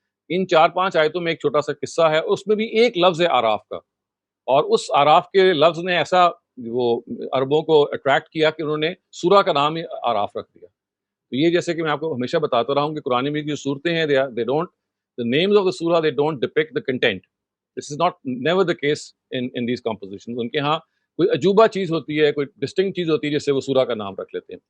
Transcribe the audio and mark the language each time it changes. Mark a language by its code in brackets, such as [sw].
[ur] ان 4-5 آیتوں میں ایک چھوٹا سا قصہ ہے، اس میں بھی ایک لفظ ہے آراف کا، اور اس آراف کے لفظ نے ایسا وہ عربوں کو اٹریکٹ کیا کہ انہوں نے سورہ کا نام ہی آراف رکھ دیا. تو یہ جیسے کہ میں آپ کو ہمیشہ بتاتا رہا ہوں کہ قرآن میں کی جو صورتیں ہیں [en] the names of the surah, they don't depict the content. This is not never the case in these compositions. [ur] ان کے ہاں کوئی عجوبہ چیز ہوتی ہے، کوئی ڈسٹنکٹ چیز ہوتی ہے جس سے وہ سورہ کا نام رکھ لیتے ہیں.